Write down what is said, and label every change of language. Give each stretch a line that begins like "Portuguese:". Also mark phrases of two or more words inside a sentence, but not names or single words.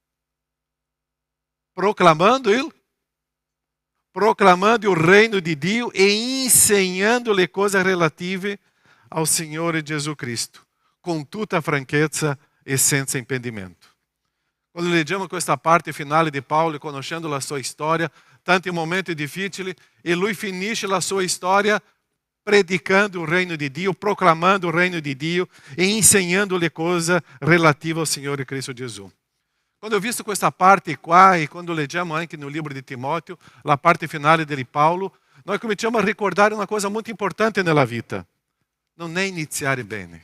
Italian: Proclamando il reino di Dio e insegnando le cose relative ao Signore Gesù Cristo, con tutta franchezza e senza impedimento. Quando leggiamo questa parte finale di Paolo, conoscendo la sua storia, tanti momenti difficili, e lui finisce la sua storia predicando
Portuguese: o reino
Italian: di Dio, proclamando
Portuguese: o reino
Italian: di Dio e insegnando le cose relative ao Signore Cristo Gesù. Quando ho visto questa parte qua e quando leggiamo anche no libro di Timóteo, la parte finale di Paolo, noi cominciamo a ricordare una cosa molto importante nella vita. Non è iniziare bene.